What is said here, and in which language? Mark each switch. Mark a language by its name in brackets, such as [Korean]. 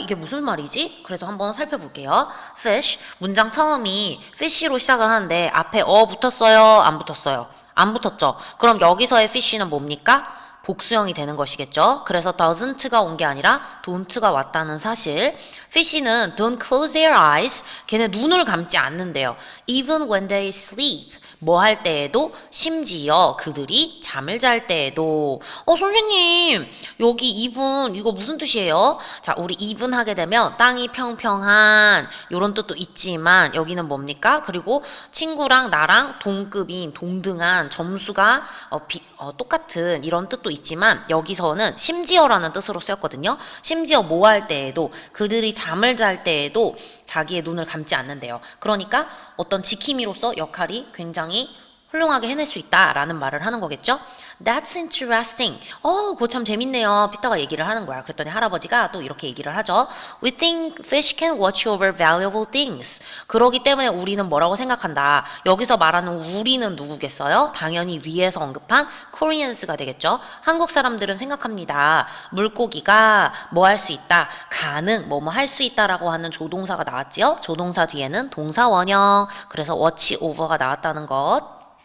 [Korean] 이게 무슨 말이지? 그래서 한번 살펴볼게요. Fish, 문장 처음이 fish로 시작을 하는데 앞에 붙었어요? 안 붙었어요? 안 붙었죠? 그럼 여기서의 fish는 뭡니까? 복수형이 되는 것이겠죠. 그래서 doesn't가 온 게 아니라 don't가 왔다는 사실. [English] fish는 don't close their eyes. [Korean] 걔네 눈을 감지 않는데요. [English] Even when they sleep. [Korean] 뭐 할 때에도 심지어 그들이 잠을 잘 때에도 선생님 여기 even 이거 무슨 뜻이에요? 자, 우리 even 하게 되면 땅이 평평한 요런 뜻도 있지만 여기는 뭡니까? 그리고 친구랑 나랑 동급인 동등한 점수가 똑같은 이런 뜻도 있지만 여기서는 심지어라는 뜻으로 쓰였거든요. 심지어 뭐 할 때에도 그들이 잠을 잘 때에도 자기의 눈을 감지 않는데요. 그러니까 어떤 지킴이로서 역할이 굉장히 훌륭하게 해낼 수 있다라는 말을 하는 거겠죠. [English] That's interesting. [Korean] 그거 참 재밌네요. 피터가 얘기를 하는 거야. 그랬더니 할아버지가 또 이렇게 얘기를 하죠. [English] We think fish can watch over valuable things. [Korean] 그러기 때문에 우리는 뭐라고 생각한다. 여기서 말하는 우리는 누구겠어요? 당연히 위에서 언급한 Koreans가 되겠죠. 한국 사람들은 생각합니다. 물고기가 뭐 할 수 있다. 가능, 뭐뭐 할 수 있다라고 하는 조동사가 나왔지요. 조동사 뒤에는 동사 원형. 그래서 watch over가 나왔다는 것.